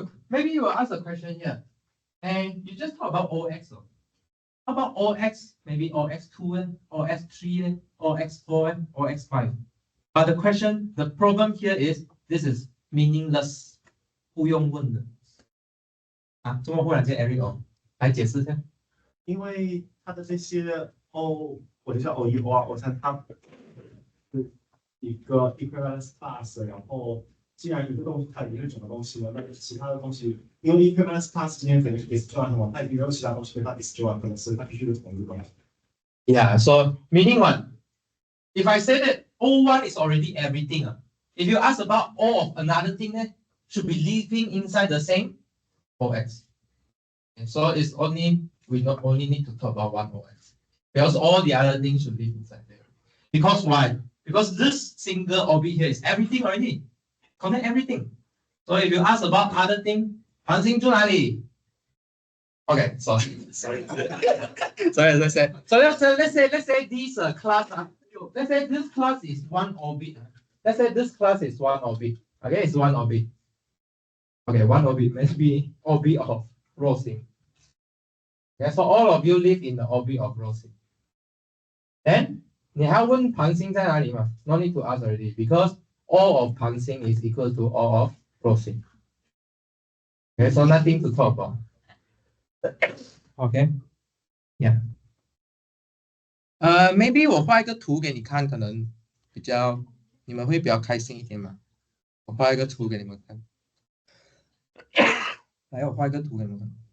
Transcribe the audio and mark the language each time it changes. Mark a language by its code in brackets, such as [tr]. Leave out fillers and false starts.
[en] Maybe you will ask a question here, and you just talk about OX. How about OX? Maybe OX2, OX3, OX4, OX5. But the problem here is this is meaningless. [zh] 不用问的。啊，这么忽然间 Eric 哦，来解释一下。因为它的这些 O， 我就叫 O1、O2、O3，它是一个 equivalence class， 然后既然一个东西它已经是整个东西了，那其他的东西，因为 equivalence class 之间肯定是 disjoint 嘛，它也没有其他东西跟它 disjoint， 可能是它必须是同一个东西。 [en] Yeah, so meaning what? If I say that O1 is already everything, if you ask about O of another thing, should be living inside the same OX. And so it's we not only need to talk about one OX. Because all the other things should live inside there. Because why? Because this single orbit here is everything already. Connect everything. So if you ask about other thing, [zh] 恒星住哪里? [en] Okay, sorry. So let's say this class. Let's say this class is one orbit. Let's say this class is one orbit. Okay, it's one orbit. Okay, one orbit. Maybe orbit of Rosing. Okay, so all of you live in the orbit of Rosing. Then [zh] 你还问恒星在哪里吗? [en] No need to ask already because all of 恒星 is equal to all of Rosing. Okay, so nothing to talk about. Okay, yeah. Maybe [zh] 我画一个图给你看，可能你们会比较开心一点嘛。我画一个图给你们看。来，我画一个图给你们看。